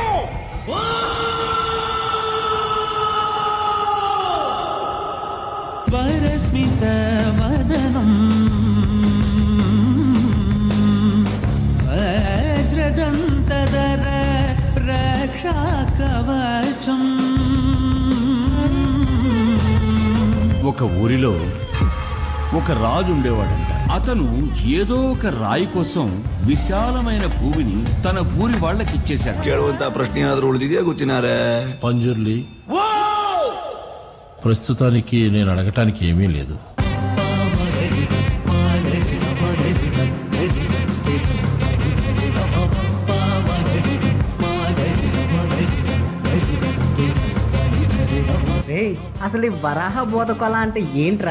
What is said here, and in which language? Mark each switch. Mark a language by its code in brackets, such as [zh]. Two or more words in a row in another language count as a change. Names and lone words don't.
[sa] వరస్మిత వదనం వజ్రదంతధర రక్షా కవచం [te] ఒక ఊరిలో ఒక రాజు ఉండేవాడంట. అతను ఏదో ఒక రాయి కోసం విశాలమైన భూమిని తన ఊరి వాళ్ళకి ఇచ్చేశాడు. [kn] ಕೇಳುವಂತ ಪ್ರಶ್ನೆ ಏನಾದರೂ ಉಳಿದಿದೆಯಾ ಗೊತ್ತಿನಾರೆ? [te] పంజుర్లి, ప్రస్తుతానికి నేను అడగటానికి ఏమీ లేదు. అసలు ఈ వరాహ బోధకొల అంటే ఏంట్రా?